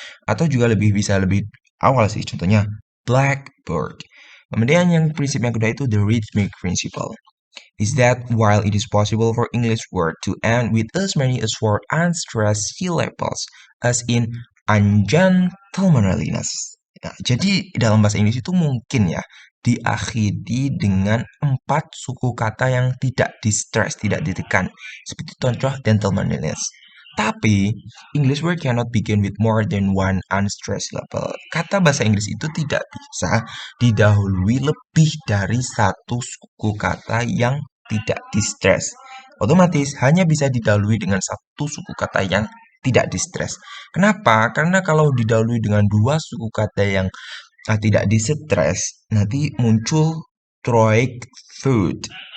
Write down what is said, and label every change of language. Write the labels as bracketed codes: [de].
[id] Atau juga bisa lebih awal sih, contohnya blackbird. Kemudian yang prinsip yang kedua itu the rhythmic principle. [en] Is that while it is possible for English word to end with as many as 4 unstressed syllables as in ungentlemanliness. [id] Ya, jadi dalam bahasa Inggris itu mungkin ya diakhiri dengan 4 suku kata yang tidak di-stress, tidak ditekan. Seperti contoh gentlemanliness. [en] Tapi, English word cannot begin with more than one unstressed syllable. [id] Kata bahasa Inggris itu tidak bisa didahului lebih dari satu suku kata yang tidak di-stress. Otomatis hanya bisa didahului dengan satu suku kata yang tidak di-stress. Kenapa? Karena kalau didahului dengan dua suku kata yang tidak di-stress, nanti muncul troic food.